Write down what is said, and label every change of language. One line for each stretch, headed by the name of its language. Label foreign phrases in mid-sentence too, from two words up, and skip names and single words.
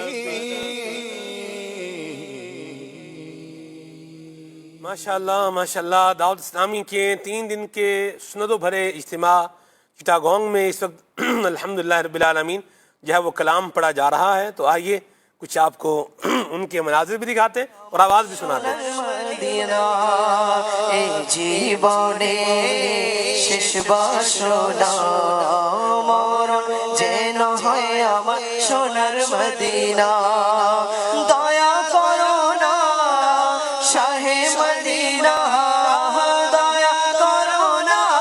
Urdu: ماشاءاللہ ماشاءاللہ دعوت اسلامی کے 3 دن کے سند و بھرے اجتماع چٹاگونگ میں اس وقت
Arabic: الحمدللہ رب العالمین
Urdu: جو ہے وہ کلام پڑھا جا رہا ہے، تو آئیے کچھ آپ کو ان کے مناظر بھی دکھاتے ہیں اور آواز بھی سناتے ہیں۔
Bangla: মদিনা এই জীবনে শেষ বাসনা মরণ যেন হয় আমার সোনার মদিনা দয়া করো না শাহে মদিনা দয়া করো না